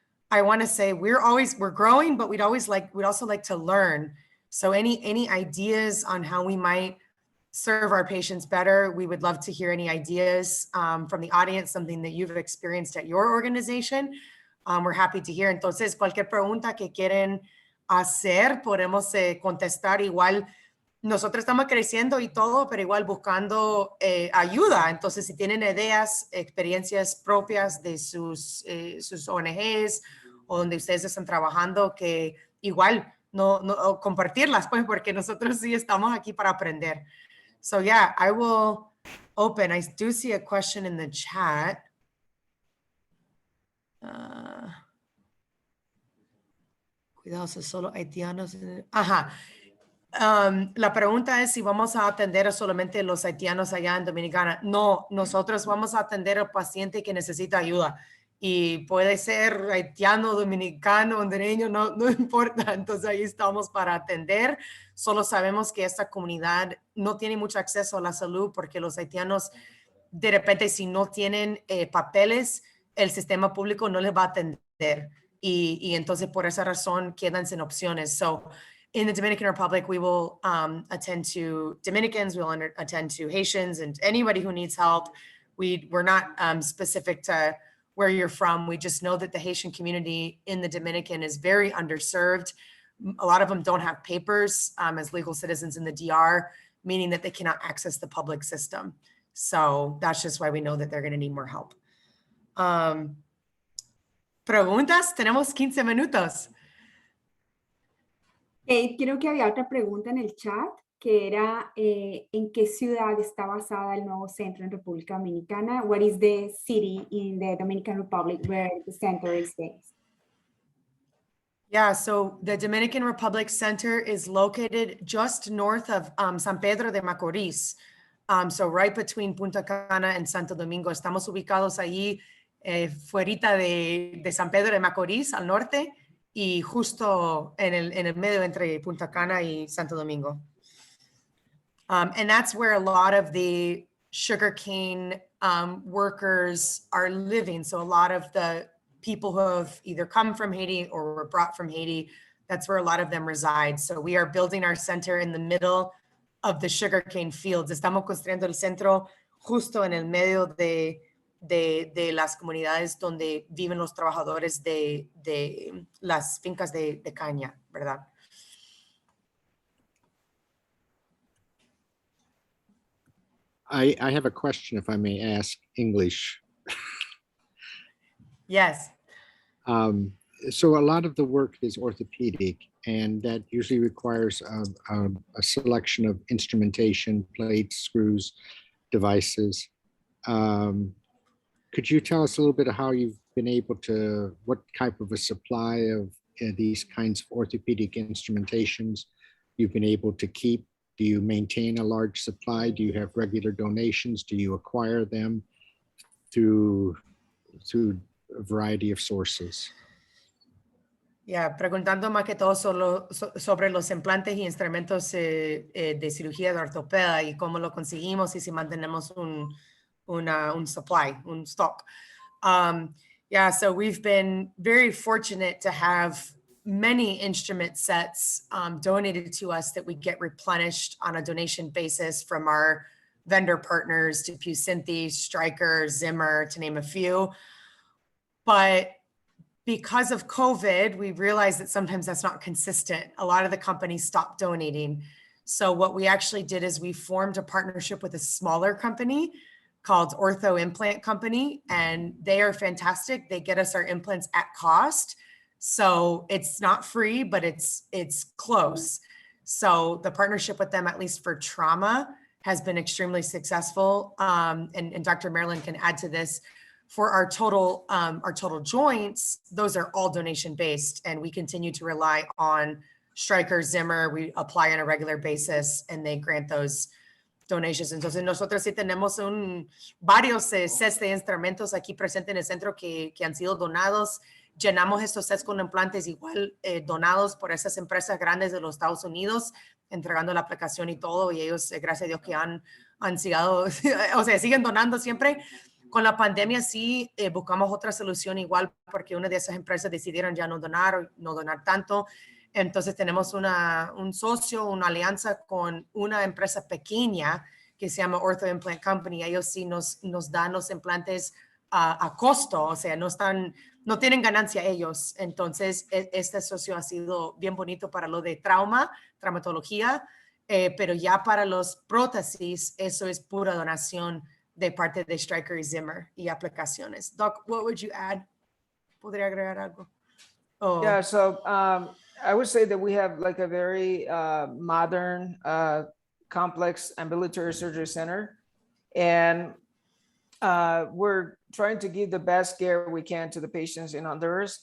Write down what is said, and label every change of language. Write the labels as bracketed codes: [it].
[en] I want to say we're growing, but we'd also like to learn. So any ideas on how we might serve our patients better? We would love to hear any ideas from the audience, something that you've experienced at your organization. We're happy to hear. [es] Entonces, cualquier pregunta que quieren hacer, podemos contestar. Igual, nosotros estamos creciendo y todo, pero igual buscando ayuda. Entonces, si tienen ideas, experiencias propias de sus ONGs o donde ustedes están trabajando, que igual no compartirlas, pues, porque nosotros sí estamos aquí para aprender. [en] So yeah, I will open. I do see a question in the chat. [es] Cuidado, solo haitianos. Ajá. La pregunta es si vamos a atender a solamente los haitianos allá en Dominicana. No, nosotros vamos a atender al paciente que necesita ayuda. Y puede ser haitiano, dominicano, hondureño, no importa. Entonces ahí estamos para atender. Solo sabemos que esta comunidad no tiene mucho acceso a la salud porque los haitianos, de repente, si no tienen papeles, el sistema público no les va a atender. Y entonces por esa razón quedan sin opciones. [en] So in the Dominican Republic, we will attend to Dominicans, we'll attend to Haitians and anybody who needs help. We're not specific to where you're from. We just know that the Haitian community in the Dominican is very underserved. A lot of them don't have papers as legal citizens in the DR, meaning that they cannot access the public system. So that's just why we know that they're going to need more help. [es] Preguntas, tenemos 15 minutos. Creo que había otra pregunta en el chat, que era ¿en qué ciudad está basada el nuevo centro en República Dominicana? [en] What is the city in the Dominican Republic where the center is based? Yeah, so the Dominican Republic Center is located just north of San Pedro de Macorís. So right between Punta Cana and Santo Domingo. [es] Estamos ubicados allí fuerita de San Pedro de Macorís al norte y justo en el medio entre Punta Cana y Santo Domingo. [en] And that's where a lot of the sugarcane workers are living. So a lot of the people who have either come from Haiti or were brought from Haiti, that's where a lot of them reside. So we are building our center in the middle of the sugarcane fields. [es] Estamos construyendo el centro justo en el medio de las comunidades donde viven los trabajadores de las fincas de caña, ¿verdad? [en] I have a question, if I may ask, English. Yes. So a lot of the work is orthopedic, and that usually requires a selection of instrumentation, plates, screws, devices. Could you tell us a little bit of how you've been able to, what type of a supply of these kinds of orthopedic instrumentations you've been able to keep? Do you maintain a large supply? Do you have regular donations? Do you acquire them through a variety of sources? [es] Yeah, preguntando más que todo sobre los implantes y instrumentos de cirugía de ortopedia y cómo lo conseguimos y si mantenemos un supply, un stock. [en] Yeah, so we've been very fortunate to have many instrument sets donated to us that we get replenished on a donation basis from our vendor partners, DePuy Synthes, Stryker, Zimmer, to name a few. But because of COVID, we realized that sometimes that's not consistent. A lot of the companies stopped donating. So what we actually did is we formed a partnership with a smaller company called Ortho Implant Company, and they are fantastic. They get us our implants at cost. So it's not free, but it's close. So the partnership with them, at least for trauma, has been extremely successful. And Dr. Marilyn can add to this. For our total joints, those are all donation based, and we continue to rely on Stryker, Zimmer. We apply on a regular basis, and they grant those donations. [es] Entonces nosotros sí tenemos varios sets de instrumentos aquí presentes en el centro que han sido donados. Llenamos estos sets con implantes igual donados por esas empresas grandes de los Estados Unidos, entregando la aplicación y todo, y ellos, gracias a Dios, que han sido, o sea, siguen donando siempre. Con la pandemia sí buscamos otra solución igual, porque una de esas empresas decidieron ya no donar tanto. Entonces tenemos un socio, una alianza con una empresa pequeña que se llama Ortho Implant Company. Ellos sí nos dan los implantes a costo, o sea, no tienen ganancia ellos. Entonces este socio ha sido bien bonito para lo de traumatología, pero ya para los prótesis, eso es pura donación de parte de Stryker y Zimmer y aplicaciones. [en] Doc, what would you add? [es] ¿Podría agregar algo? [en] Oh. Yeah, so I would say that we have like a very modern, complex ambulatory surgery center, and we're trying to give the best care we can to the patients in Honduras.